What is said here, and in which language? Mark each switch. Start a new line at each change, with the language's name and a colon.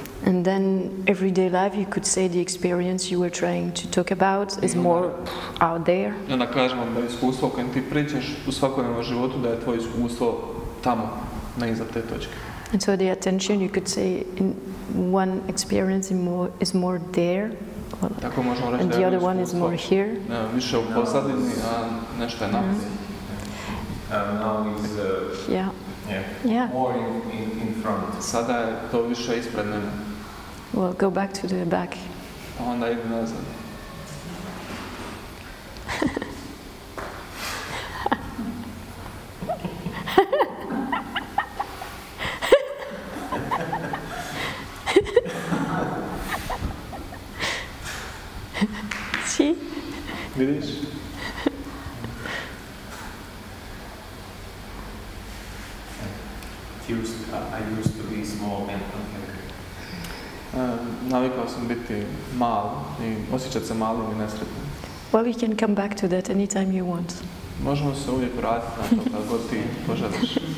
English: and then everyday life you could say the experience you were trying to talk about is more out there.
Croatian: I onda kažemo da je iskustvo o kojem ti pričaš u svakodnevnom životu, da je tvoje iskustvo tamo, na iza te točke.
English: And so the attention, you could say, in one experience is more there,
Croatian: Tako možemo reći
English: and
Croatian: da
English: the
Croatian: je
English: other one is more here.
Croatian: više u pozadini, a nešto je naprijed.
English: Now it's Yeah. more in front.
Croatian: Sada je to više ispred mene,
English: Well, go back to the back.
Croatian: a onda ide nazad.
English: See?
Croatian: Vidiš?
English: I used to be small and unhappy.
Croatian: Navikao sam biti mal i osjećati se malim i nesretnim.
English: Well, you can come back to that anytime you want.
Croatian: Možemo se uvijek vratiti na to kad god ti poželiš.